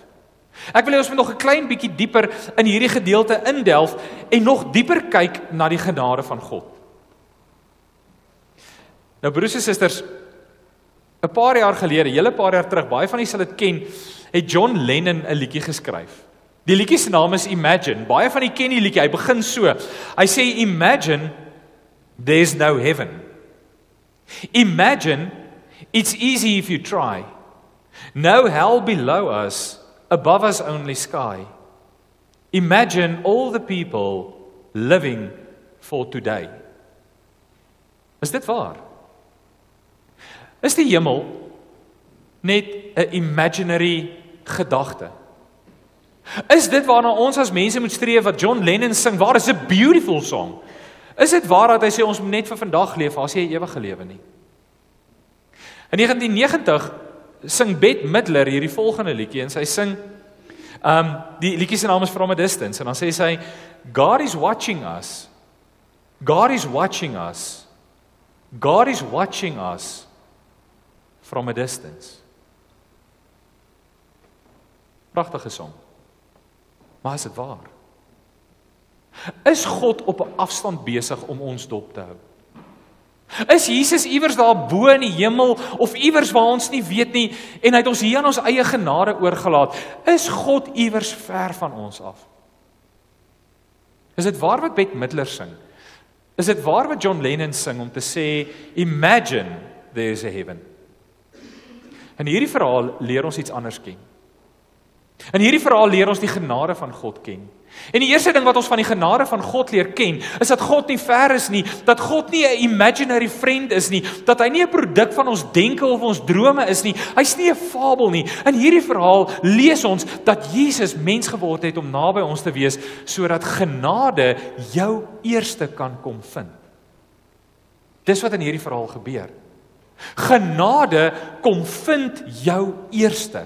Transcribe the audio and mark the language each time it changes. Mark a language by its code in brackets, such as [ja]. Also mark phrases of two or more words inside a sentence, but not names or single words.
[af] Ek wil hê ons moet nog 'n klein bietjie dieper in hierdie gedeelte indelf en nog dieper kyk na die genade van God. Nou broers en susters, 'n paar jaar gelede, hele paar jaar terug, baie van julle sal dit ken, het John Lennon 'n liedjie geskryf. Die liedjie se naam is Imagine. Baie van julle ken die liedjie. Hy begin so. Hy sê [en] Imagine there's no heaven. Imagine it's easy if you try. No hell below us, above us only sky. Imagine all the people living for today. [af] Is dit waar? Is die hemel net 'n imaginary gedagte? Is dit waarna ons as mense moet streef wat John Lennon sing? Waar is 'n [en] beautiful song? [af] Is dit waar dat hy sê ons moet net vir vandag leef, as jy 'n ewige lewe nie? In 1990 sing Bette Midler hierdie volgende liedjie en sy sing die liedjie se naam is From a Distance en dan sê sy [en] God is watching us. God is watching us. God is watching us from a distance. [af] Pragtige song. Maar is dit waar? Is God op 'n afstand besig om ons dop te hou? Is Jesus iewers daar bo in die hemel of iewers waar ons nie weet nie en hy het ons hier aan ons eie genade oorgelaat? Is God iewers ver van ons af? Is dit waar wat Bette Midler sing? Is dit waar wat John Lennon sing om te sê [en] Imagine there's a heaven? [af] In hierdie verhaal leer ons iets anders ken. In hierdie verhaal leer ons die genade van God ken. En die eerste ding wat ons van die genade van God leer ken, is dat God nie ver is nie, dat God nie 'n [en] imaginary friend [af] is nie, dat hy nie 'n produk van ons denke of ons drome is nie, hy's nie 'n fabel nie. In hierdie verhaal lees ons dat Jesus mens geword het om naby ons te wees, sodat genade jou eerste kan kom vind. Dis wat in hierdie verhaal gebeur. Genade kom vind jou eerste.